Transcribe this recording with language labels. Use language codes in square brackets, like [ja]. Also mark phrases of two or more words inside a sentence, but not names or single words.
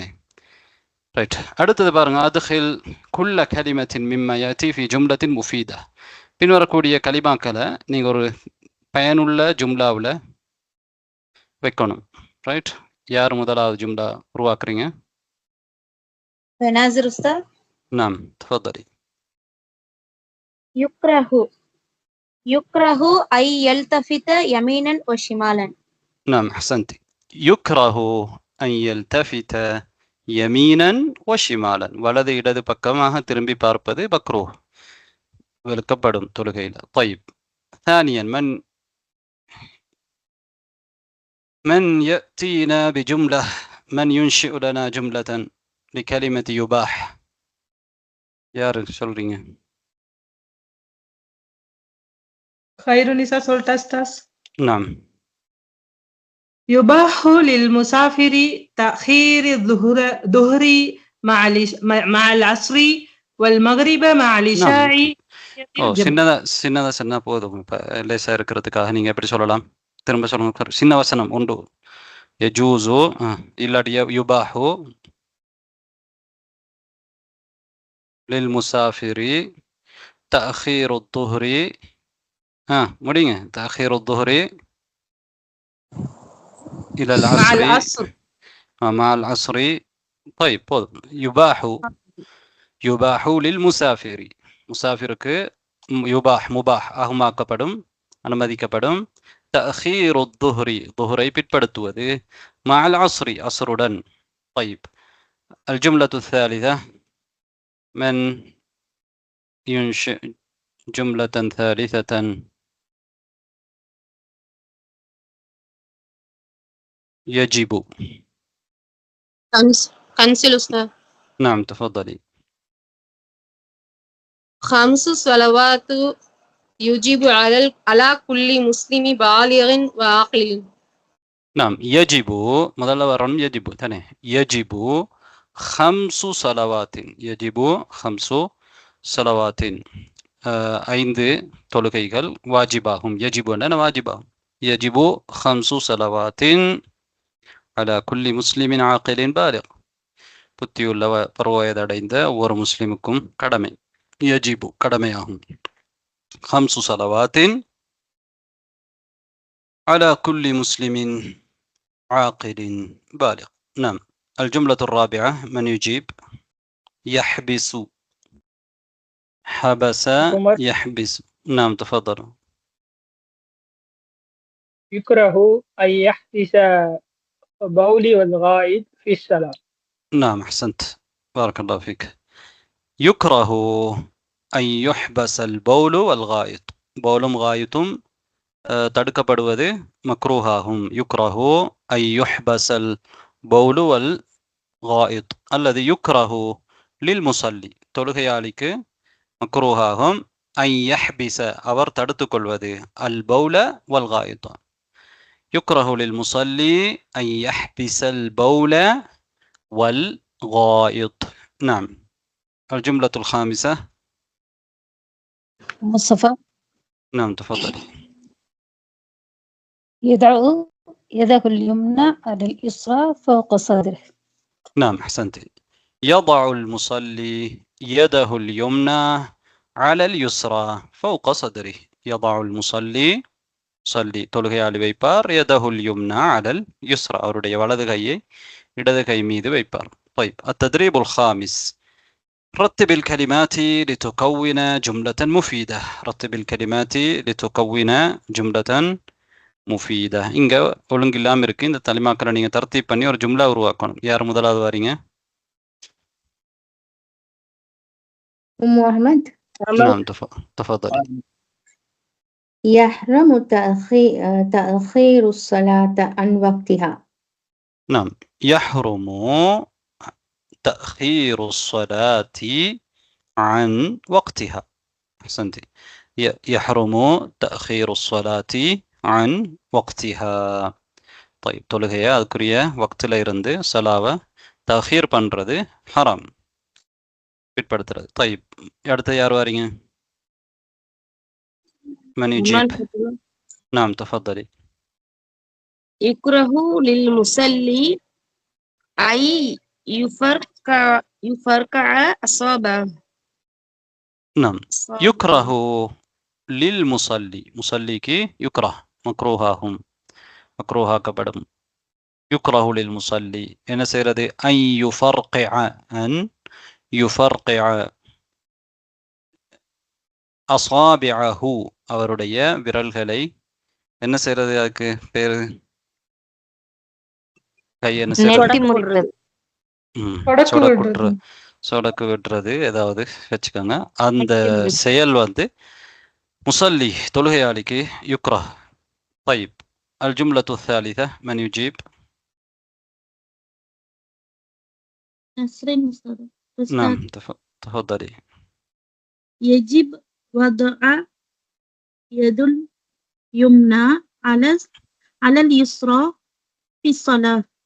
[ta] ரைட், அடுத்தது பாருங்க. [ar] أدخل كل كلمة مما يأتي في جملة مفيدة. [ta] பின்வரக்கூடிய கலிமாக்களை நீங்கள் ஒரு பயனுள்ள ஜும்லாவில் வைக்கணும். ரைட், யார் முதலாவது ஜும்லா உருவாக்குறீங்க? [ar] نازر أستاذ. نعم تفضلي. يكره أي يلتفت يمينا وشمالا. نعم أحسنتي. يكره أن يلتفت يمينا وشمالا. [ta] வலது இடது பக்கமாக திரும்பி பார்ப்பது மக்ரூஹ், வெறுக்கப்படும் தொழுகையில். [ar] طيب ثانيا من يأتينا بجملة، من ينشئ لنا جملة لكلمة يباح؟ [ta] யாரு சொல்றீங்க? خير النساء சொல்லிட்டா أستاذ. [ar] நாம் يباح للمسافر تأخير الظهر مع العصر والمغرب مع நாம் العشاء ஓ الجمع. [ta] சின்னதா சொன்னா போதும். இப்ப லேசா இருக்கிறதுக்காக நீங்க எப்படி சொல்லலாம்? திரும்ப சொல்லுங்க. சின்ன வசனம் உண்டு. யஜூசு இல்லாட்டி [ar] يباح للمسافر تأخير الظهر [ta] முடிங்க. [ar] تأخير الظهر إلى مع العصر العصر مع العصر. طيب போதும். يباح للمسافر, [ta] முசாஃபிருக்கு யுபாஹ் முபாஹ் ஆகுமாக்கப்படும், அனுமதிக்கப்படும். [ar] تأخير الظهر [ta] ظهரை பிற்படுத்துவது. [ar] مع العصر அஸ்ருடன். طيب الجملة الثالثة من ينشئ جملة ثالثة؟ يجب. كنسل أستاذ. نعم تفضلي. 5 صلوات يجب على كل مسلم بالغ وعاقل. نعم يجب [ta] முதல்ல வரும் يجب தானே. [ar] يجب 5 صلوات. يجب 5 صلوات 5 [ta] தொழுகைகள் வாஜிபாகும். يجب என்ன வாஜிபாகும். [ar] يجب 5 صلوات على كل مسلم عاقل بالغ. [ta] புத்தியுள்ள பருவவயதடைந்த ஒவ்வொரு முஸ்லிமுக்கும் கடமை. يجب கடமையாகும். [ar] 5 صلوات على كل مسلم عاقل بالغ. نعم الجملة الرابعة من يجيب؟ يحبس. حبس يحبس. نعم تفضل. يكره أن يحبس البول والغائط في الصلاة. نعم أحسنت بارك الله فيك. يكره أن يحبس البول والغائط. بولم غائطم [ta] தடுக்கப்படுவது மக்ரூஹாகும். [ar] يكره أن يحبس البول والغائط [ta] அல்லது [ar] يكره للمصلي [ta] தொழுகையாளிக்கு மக்ரூஹாகும். [ar] أن يحبس [ta] அவர் தடுத்துக் கொள்வது [ar] البول والغائط. يكره للمصلي أن يحبس البول والغائط. நாம் الجملة الخامسة. مصطفى. نعم تفضلي. يضع يده اليمنى على اليسرى فوق صدره. نعم أحسنت. يضع المصلي يده اليمنى على اليسرى فوق صدره. يضع المصلي صلي [ta] தொழுகையாளி வைப்பார் [ar] يده اليمنى على اليسرى [ta] அவருடைய வலது கையை இடது கை மீது வைப்பார். [ar] طيب التدريب الخامس. رتب الكلمات لتكون جملة مفيدة. رتب الكلمات لتكون جملة முஃபீதா. [ta] இங்க ஒழுங்கு இல்லாம இருக்கு. இந்த தலைமாக்களை நீங்க தர்த்தீப் பண்ணி ஒரு ஜும்லா உருவாக்கணும். யார் முதலாவது வரீங்க? [ar] أحمد. نعم تفضلي. يحرم تأخير الصلاة عن وقتها. نعم يحرم تأخير الصلاة عن وقتها. أحسنتي. يحرم تأخير الصلاة عن وقتها. [ta] طيب தொழுகையை அதுக்குரிய வக்தில் இருந்து சலாவை தஹீர் பண்றது ஹராம், பிற்படுத்துறது. طيب அடுத்து யார் வரீங்க? [ar] من يجيب؟ نعم تفضلي. يكره للمصلي أن يفرقع أصابعه. نعم يكره للمصلي. [ta] முசல்லிக்கு யுக்ரஹ் மக்ரூஹாகும், மக்ரூஹாக்கப்படும். [ar] يكره للمصلي [ta] என்ன செய்யறது? [ar] أن يفرقع أن يفرقع أصابعه [ta] அவருடைய விரல்களை என்ன செய்யறது? அதுக்கு பேரு கை என்ன செய்யறது? சொடக்கு விடுறது ஏதாவது வச்சுக்கோங்க. அந்த செயல் முசல்லி தொழுகையாளிக்கு யுக்ரஹ். [ar] طيب الجملة الثالثة من يجيب؟ نسرين أستاذ. نعم تفضلي. يجب وضع يد اليمنى على اليسرى في الصلاة.